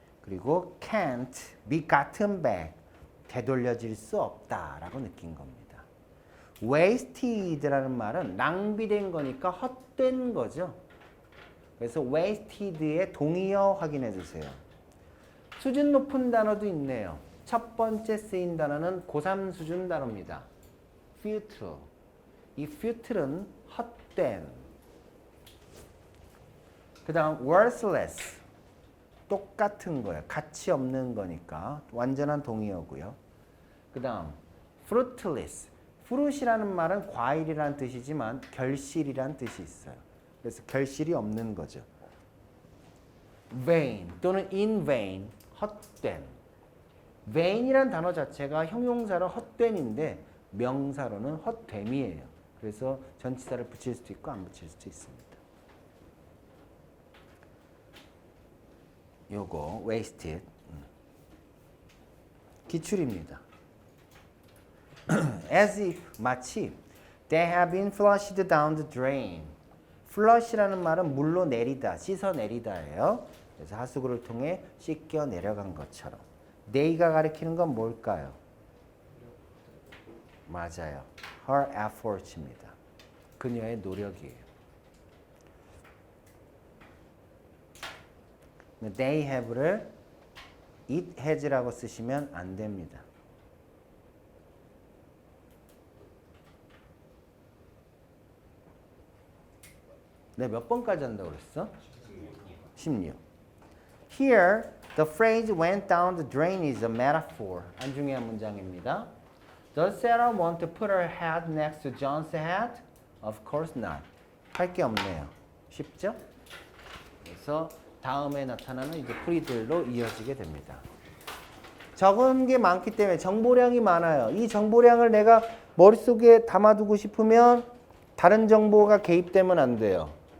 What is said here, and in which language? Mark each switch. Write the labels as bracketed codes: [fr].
[ko] 그리고 [en] can't be gotten back. [ko] 되돌려질 수 없다라고 느낀 겁니다. wasted라는 말은 낭비된 거니까 헛된 거죠. 그래서 wasted의 동의어 확인해 주세요. 수준 높은 단어도 있네요. 첫 번째 쓰인 단어는 고3 수준 단어입니다. futile. 이 futile은 헛된. 그 다음 worthless. 똑같은 거예요. 가치 없는 거니까 완전한 동의어고요. 그 다음 fruitless. fruit이라는 말은 과일이라는 뜻이지만 결실이라는 뜻이 있어요. 그래서 결실이 없는 거죠. vain 또는 in vain. 헛된. vain이란 단어 자체가 형용사로 헛된인데 명사로는 헛됨이에요. 그래서 전치사를 붙일 수도 있고 안 붙일 수도 있습니다. 요거 wasted 기출입니다. [en] As if [ko] 마치 [en] they have been flushed down the drain. [ko] flush라는 말은 물로 내리다, 씻어 내리다예요. 그래서 하수구를 통해 씻겨 내려간 것처럼. they가 가리키는 건 뭘까요? 맞아요. her efforts입니다. 그녀의 노력이에요. [en] they have [ko] 를 [en] it has [ko] 라고 쓰시면 안 됩니다. 네, 몇 번까지 한다고 그랬어? 16. [en] Here, the phrase went down the drain is a metaphor. [ko] 안 중요한 문장입니다. [en] Does Sarah want to put her head next to John's head? Of course not. [ko] 할 게 없네요. 쉽죠? 그래서 다음에 나타나는 이제 풀이들로 이어지게 됩니다. 적은 게 많기 때문에 정보량이 많아요. 이 정보량을 내가 머릿속에 담아두고 싶으면 다른 정보가 개입되면 안 돼요.